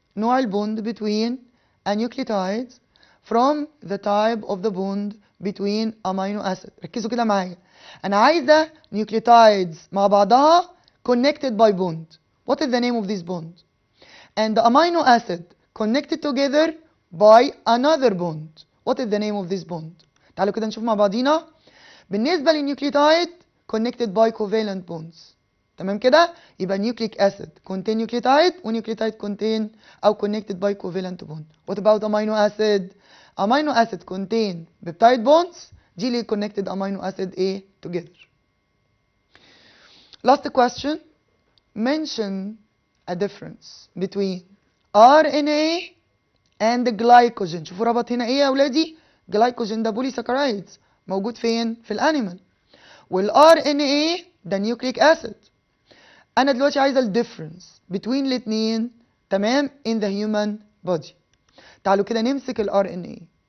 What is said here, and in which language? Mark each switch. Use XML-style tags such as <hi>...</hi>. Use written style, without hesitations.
<ar>نوع البوند</ar> <en>between a nucleotide from the type of the bond between amino acid.</en> <ar>ركزوا كده معايا، انا عايزه nucleotides مع بعضها</ar> <en>connected by bond. What is the name of this bond? And the amino acid connected together by another bond. What is the name of this bond?</en> <ar>تعالوا كده نشوف مع بعضينا. بالنسبة للنيوكليوتايد</ar> <en>connected by covalent bonds.</en> <ar>تمام كده؟ يبقى</ar> <en>nucleic acid contain nucleotide</en> <ar>ونيوكليوتايد contain أو</ar> <en>connected by covalent bond. What about amino acid? Amino acid contain peptide bonds.</en> <ar>دي اللي</ar> <en>connected amino acid A together. Last question. Mention a difference between RNA and glycogen.</en> <ar>شوفوا ربط هنا ايه يا اولادي؟ جلايكوجين ده بوليساكرايدز موجود فين؟ في الانيمال. والار ان ايه ده نيوكليك اسيد. انا دلوقتي عايزه الديفرنس بين الاثنين. تمام؟</ar> <en>in the human body.</en> <ar>تعالوا كده نمسك الار ان ايه.</ar>